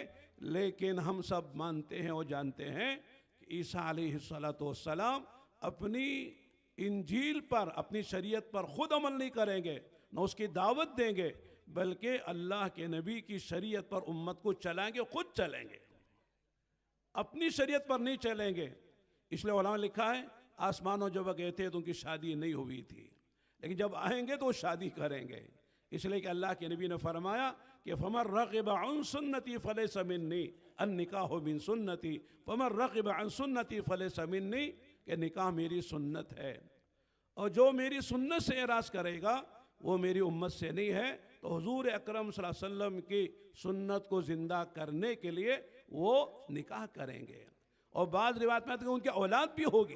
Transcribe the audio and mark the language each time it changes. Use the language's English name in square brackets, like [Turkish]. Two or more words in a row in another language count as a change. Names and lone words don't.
[Hindi] लेकिन हम सब मानते हैं और जानते हैं कि ईसा अलैहिस्सलाम अपनी इंजील पर, अपनी शरीयत पर खुद अमल नहीं करेंगे, न उसकी दावत देंगे, बल्कि अल्लाह के नबी की शरीयत पर उम्मत को चलाएंगे, खुद चलेंगे, अपनी शरीयत पर नहीं चलेंगे। इसलिए उलमा ने लिखा है आसमानों जब गए थे तो उनकी शादी नहीं हुई थी, लेकिन जब आएंगे तो वो शादी करेंगे। इसलिए कि अल्लाह के नबी ने फरमाया कि [Arabic] فمن رغب عن سنتي فليس مني، النكاح من سنتي، فمن رغب عن سنتي فليس مني, [Hindi] कि निकाह मेरी सुन्नत है और जो मेरी सुन्नत से एराज़ करेगा वो मेरी उम्मत से नहीं है। तो हुजूर अकरम [Arabic] صلى الله عليه وسلم [Hindi] की सुन्नत को ज़िंदा करने के लिए वो निकाह करेंगे और बाद रिवायत में आती है उनकी औलाद भी होगी।